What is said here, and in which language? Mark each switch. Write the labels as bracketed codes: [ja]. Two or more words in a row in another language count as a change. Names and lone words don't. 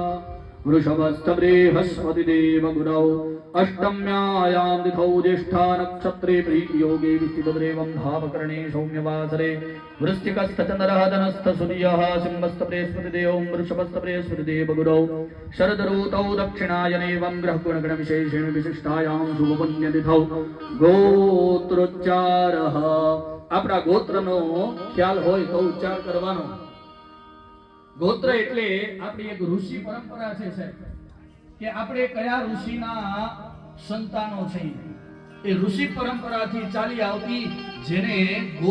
[sa] वृषभस्थबृहस्पतिदेवगुरौ अष्टम्यायां तिथौ ज्येष्ठा नक्षत्रे प्रीतियोगे विष्णुदेवं भावकर्णे सौम्यवासरे वृश्चिकस्थचन्द्रः धनस्थसूर्यः सिंहस्थबृहस्पतिदेवं वृषभस्थबृहस्पतिदेवगुरौ शरदऋतौ दक्षिणायनेवं ग्रहगुणगणविशेषेण विशिष्टायां शुभपुण्यतिथौ गोत्रोच्चारः [gu] આપણા ગોત્રનો ખ્યાલ હોય તો ઉચ્ચાર કરવાનો ગોત્ર એટલે આપણી એક ઋષિ પરંપરા છે સાહેબ કે આપણે કયા ઋષિના સંતાનો છીએ એ ઋષિ પરંપરાથી ચાલી આવતી જેને